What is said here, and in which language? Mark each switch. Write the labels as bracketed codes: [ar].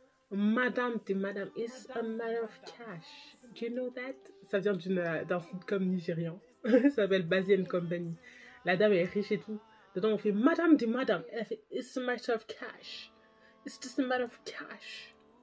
[en] Madame de Madame is a matter of cash. Do you know that? [fr] Ça vient d'un sitcom nigérian. Ça s'appelle Bazi & Company. La dame est riche et tout. Dedans, on fait Madame de Madame. Elle fait [en] It's a matter of cash. It's just a matter of cash.